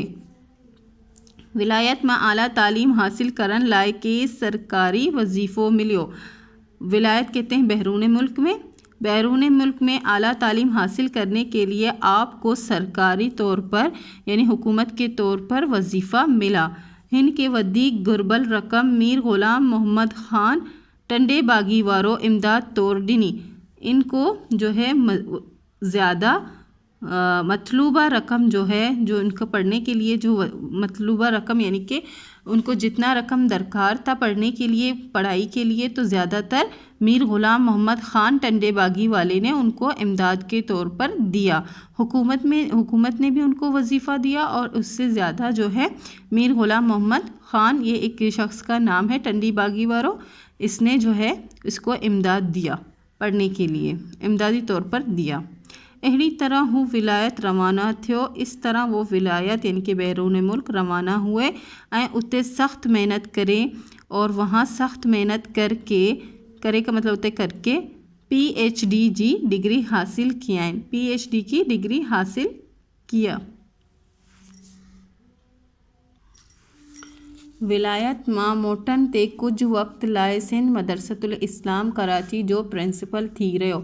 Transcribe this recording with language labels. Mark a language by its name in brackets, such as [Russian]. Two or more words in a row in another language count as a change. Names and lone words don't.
[Sindhi] विलायत में आला तालीम हासिल करन लाए के सरकारी वजीफ़ो मिलियो। [Hindi] विलायत कहते हैं बैरून मुल्क में आला तालीम हासिल करने के लिए आपको सरकारी तौर पर यानी हुकूमत के तौर पर वजीफ़ा मिला। [Sindhi] हिन के वधीक गुरबल रकम मीर ग़ुलाम मोहम्मद ख़ान टंडे बागी वारो इमदाद तौर दिनी। [Hindi] इनको जो है ज़्यादा मतलूबा रकम जो है, जो इनको पढ़ने के लिए जो मतलूबा रकम यानी कि उनको जितना रकम दरकार था पढ़ने के लिए, पढ़ाई के लिए, तो ज़्यादातर मीर ग़ुलाम मोहम्मद ख़ान टंडे बागी वाले ने उनको इमदाद के तौर पर दिया। हुकूमत ने भी उनको वजीफ़ा दिया और उससे ज़्यादा जो है मीर ग़ुलाम मोहम्मद ख़ान, ये एक शख्स का नाम है टंडी बागी वारो, इसने जो है इसको इमदाद दिया, पढ़ने के लिए इमदादी तौर पर दिया। [Sindhi] अहिड़ी तरह हूँ विलायत रवाना थियो। [Hindi] इस तरह वो विलायत यानी कि बैरून मुल्क रवाना हुए [Sindhi] ऐं उते सख़्त मेहनत करें, [Hindi] और वहाँ सख़्त मेहनत करे का मतलब होता है करके PhD जी डिग्री हासिल किया। PhD की डिग्री हासिल किया। [Sindhi] विलायत मां मोटन ते कुछ वक्त लाए सिंध मदरसतुल इस्लाम कराची जो प्रिंसिपल थी रहो।